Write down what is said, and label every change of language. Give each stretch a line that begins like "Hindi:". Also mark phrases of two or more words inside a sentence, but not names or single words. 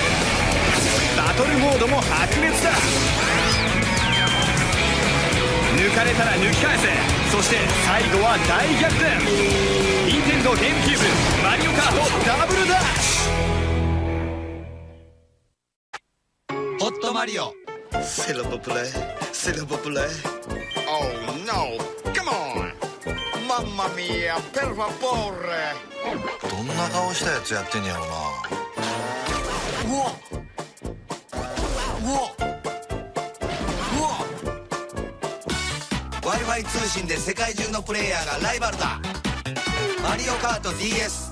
Japanese: バトルモードも白熱だ。抜かれたら抜き返せ。そして最後は大逆転。任天堂ゲームキューブマリオカートダブルダッシュ。ホットマリオ。
French: C'est le populaire, c'est le populaire.
English: Oh no, come on.
Italian: Mamma mia, per favore.
Japanese: どんな顔したやつやってんやろな。うわうわうわ Wi-Fi 通信で世界中のプレイヤーがライバルだ。マリオカート DS。